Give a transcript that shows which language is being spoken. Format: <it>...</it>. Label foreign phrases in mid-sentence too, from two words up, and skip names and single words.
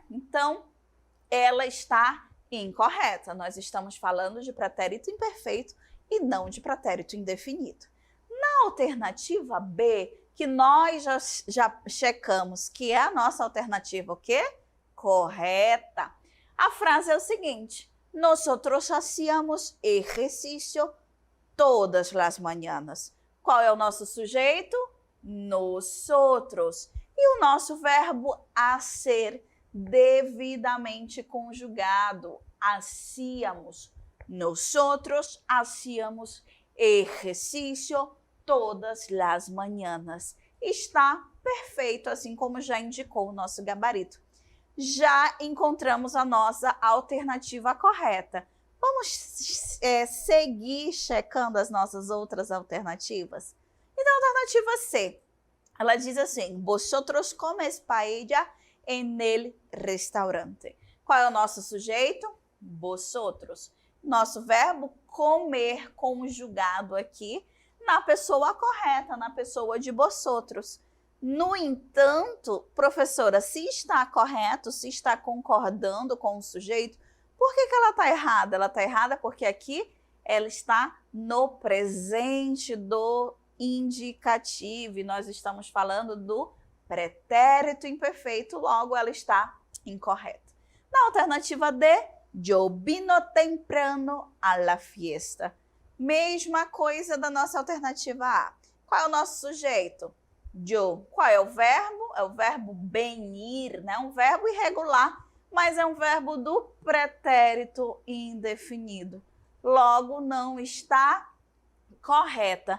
<pt>Então, ela está incorreta. Nós estamos falando de pretérito imperfeito e não de pretérito indefinido. Na alternativa B, que nós já checamos que é a nossa alternativa o quê? Correta. A frase é o seguinte:</pt> <es>nosotros hacíamos ejercicio todas las mañanas.</es> <pt>Qual é o nosso sujeito? Nosotros. E o nosso verbo hacer, devidamente conjugado.</pt> <es>Hacíamos. Nosotros hacíamos ejercicio todas las mañanas.</es> <pt>Está perfeito, assim como já indicou o nosso gabarito. Já encontramos a nossa alternativa correta. Vamos seguir checando as nossas outras alternativas? Então, a alternativa C, ela diz assim,</pt> <es>vosotros comes paella en el restaurante.</es> <pt>Qual é o nosso sujeito? Vosotros. Nosso verbo comer conjugado aqui na pessoa correta, na pessoa de vosotros. No entanto, professora, se está correto, se está concordando com o sujeito, por que ela está errada? Ela está errada porque aqui ela está no presente do indicativo e nós estamos falando do pretérito imperfeito, logo ela está incorreta. Na alternativa D,</pt> <es>yo vino temprano a la fiesta.</es> <pt>Mesma coisa da nossa alternativa A. Qual é o nosso sujeito? Yo. Qual é o verbo? É o verbo venir, né? Um verbo irregular, mas é um verbo do pretérito indefinido. Logo, não está correta.</pt>